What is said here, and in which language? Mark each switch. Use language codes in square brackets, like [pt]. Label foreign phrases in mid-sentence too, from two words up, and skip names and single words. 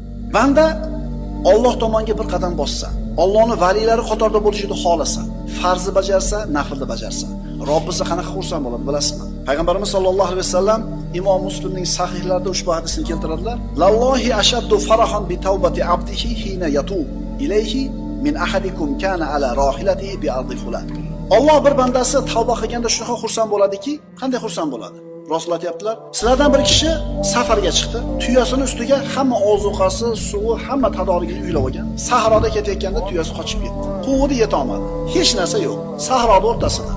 [uz] Banda Alloh tomonga bir qadam bossa, Allohning valilari qatorida bo'lishini xohlasa, farzni bajarsa, naflni bajarsa, Robbisi qanaqa xursand bo'ladi bilasizmi? Payg'ambarimiz [ar] صلى الله عليه وسلم [uz] Imom Muslimning sahihlarida ushbu hadisni keltiradilar. [ar] لله أشد فرحا بتوبة عبده حين يتوب إليه من أحدكم كان على راحلته بأرض فلان. [uz] Alloh bir bandasi tavba qilganda shunaqa xursand bo'ladiki, qanday xursand bo'ladi? Rasululloh aytibdilar, sizlardan bir kishi safarga chiqdi, tuyasining ustiga hamma ozuqasi, suvi, hamma tadorigini uylab olgan. Sahroda ketayotganda tuyasi qochib ketdi. Quvvati yeta olmadi. Hech narsa yo'q. Sahroda o'rtasida.